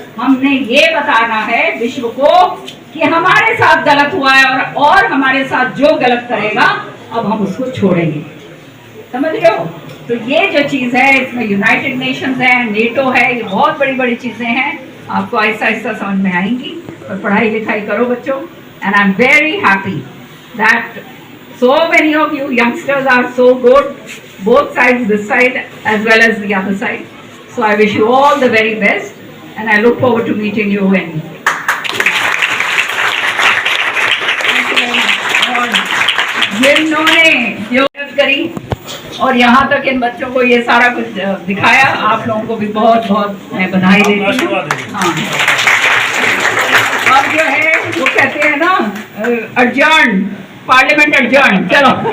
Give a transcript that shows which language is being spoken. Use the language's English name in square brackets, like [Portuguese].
[Hindi] हमने ये बताना है विश्व को कि हमारे साथ गलत हुआ है और हमारे साथ जो गलत करेगा अब हम उसको छोड़ेंगे। समझ रहे हो? तो ये जो चीज़ है, इसमें यूनाइटेड नेशंस है, नेटो है, ये बहुत बड़ी बड़ी चीज़ें हैं, आपको आहिस्ता आहिस्ता समझ में आएंगी। और पढ़ाई लिखाई करो बच्चों, [English] And I am very happy that so many of you youngsters are so good, both sides, this side as well as the other side. So I wish you all the very best, and I look forward to meeting you in. [Hindi] जिन्होंने जो करी और यहाँ तक इन बच्चों को ये सारा कुछ दिखाया, आप लोगों को भी बहुत बहुत मैं बधाई देती हूँ। हाँ, अब जो है वो कहते हैं ना, अर्जन पार्लियामेंट अर्जन, चलो